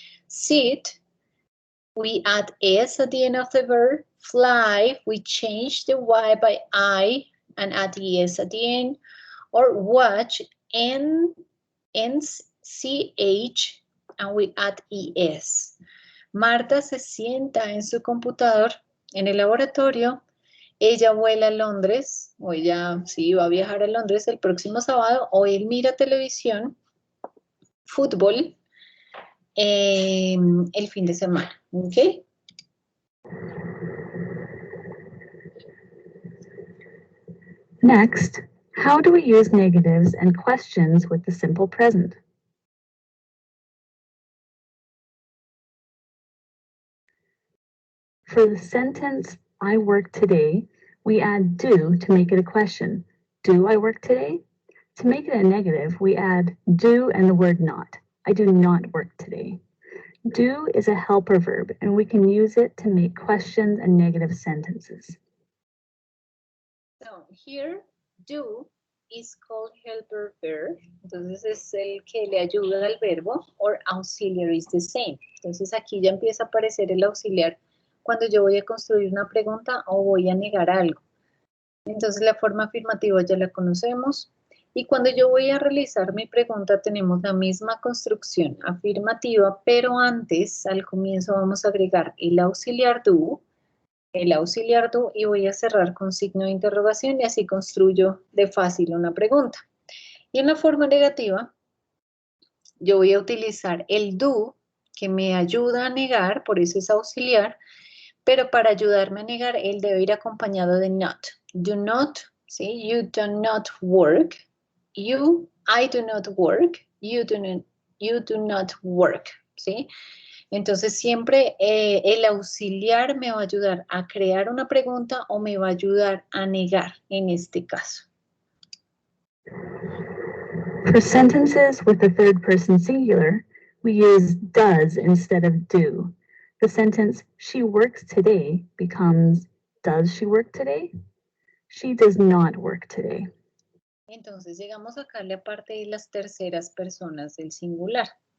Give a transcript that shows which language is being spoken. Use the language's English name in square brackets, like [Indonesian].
[English] Sit, we add S at the end of the verb. Fly, we change the Y by I and add the S at the end. Or watch, ends CH, and we add ES. [Spanish] Marta se sienta en su computador en el laboratorio. Ella vuela a Londres, o ella sí va a viajar a Londres el próximo sábado, o él mira televisión, fútbol, el fin de semana. ¿Ok? [English] Next, how do we use negatives and questions with the simple present? For the sentence, I work today, we add do to make it a question. Do I work today? To make it a negative, we add do and the word not. I do not work today. Do is a helper verb, and we can use it to make questions and negative sentences. So here, do is called helper verb. [Spanish] Entonces es el que le ayuda al verbo, [English] or auxiliary is the same. [Spanish] Entonces aquí ya empieza a aparecer el auxiliar cuando yo voy a construir una pregunta o voy a negar algo. Entonces la forma afirmativa ya la conocemos. Y cuando yo voy a realizar mi pregunta tenemos la misma construcción afirmativa, pero antes, al comienzo, vamos a agregar el auxiliar do y voy a cerrar con signo de interrogación y así construyo de fácil una pregunta. Y en la forma negativa, yo voy a utilizar el do que me ayuda a negar, por eso es auxiliar, pero para ayudarme a negar, él debe ir acompañado de not. [English] Do not, ¿sí? You do not work. I do not work. You do not work, ¿sí? [Spanish] Entonces siempre el auxiliar me va a ayudar a crear una pregunta o me va a ayudar a negar en este caso. [English] For sentences with the third person singular, we use does instead of do. The sentence, she works today, becomes, does she work today? She does not work today. [Spanish] Entonces llegamos acá a la parte de las terceras personas del singular.